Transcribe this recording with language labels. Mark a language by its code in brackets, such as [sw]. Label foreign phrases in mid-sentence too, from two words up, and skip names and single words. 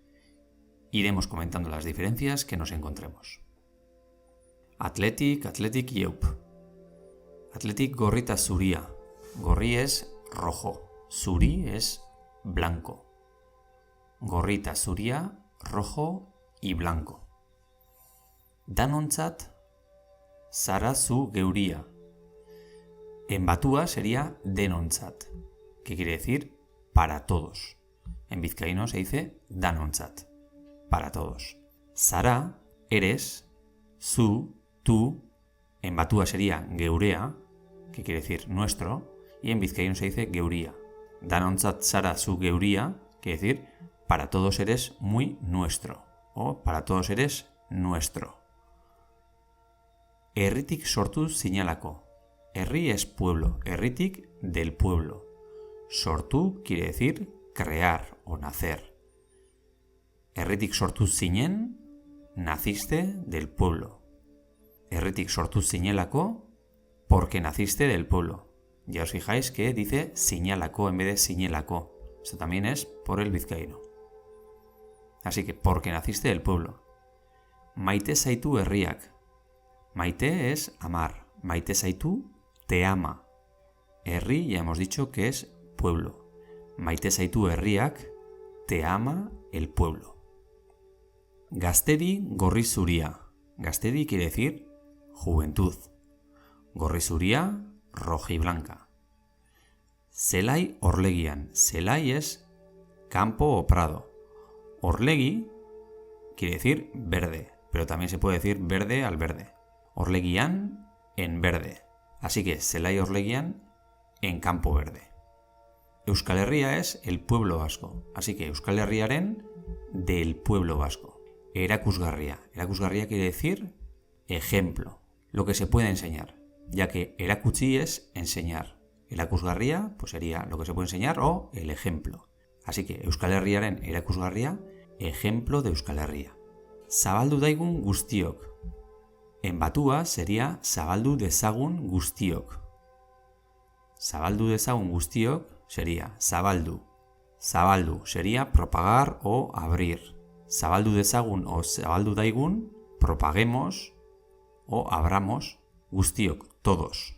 [es] Iremos comentando las diferencias que nos encontremos. Athletic y Eup. [eu] Athletic gorrita zuria. [es] Gorri es rojo, zuri es blanco. [eu] Gorrita zuria, [es] rojo y blanco. [eu] Danontzat zara zu geuria. [es] En batúa sería denontzat, que quiere decir para todos. En vizcaíno se dice danontzat, para todos. Zara, eres, zu, tú. En batúa sería geurea, que quiere decir nuestro, y en vizcaíno se dice geuria. [eu] Danontzat zara zu geuria, [es] quiere decir para todos eres muy nuestro, o para todos eres nuestro. [eu] herritik sortu zinelako. [es] Herri es pueblo, herritik del pueblo. Sortu quiere decir crear o nacer. [eu] Herritik sortu zinen, [es] naciste del pueblo. [eu] Herritik sortu zinelako, [es] porque naciste del pueblo. Ya os fijáis que dice zinelako en vez de zinelako. Esto también es por el vizcaíno. Así que porque naciste del pueblo. [eu] Maite zaitu herriak. [es] Maite es amar. [eu] Maite zaitu [es] te ama. Herri ya hemos dicho que es pueblo. [eu] Maite zaitu herriak [es] te ama el pueblo. [eu] Gaztedi gorri zuria. [es] Gaztedi quiere decir juventud. [eu] Gorri zuria, [es] roja y blanca. [eu] Zelai orlegian. [es] Zelai es campo o prado. Orlegi quiere decir verde, pero también se puede decir verde al verde. Orlegian en verde. Así que [eu] Zelai orlegian [es] en campo verde. Euskal Herria es el pueblo vasco. Así que Euskal Herriaren del pueblo vasco. Erakusgarria. Erakusgarria quiere decir ejemplo. Lo que se puede enseñar. Ya que erakutsi es enseñar. Erakusgarria pues sería lo que se puede enseñar o el ejemplo. Así que [eu] Euskal Herriaren erakusgarria, [es] ejemplo de Euskal Herria. [eu] Zabaldu daigun guztiok. [es] En batua sería [eu] zabaldu dezagun guztiok. Zabaldu dezagun guztiok sería zabaldu. [es] Zabaldu sería propagar o abrir. [eu] Zabaldu dezagun o zabaldu daigun, [es] propaguemos o abramos [eu] guztiok, [es] todos.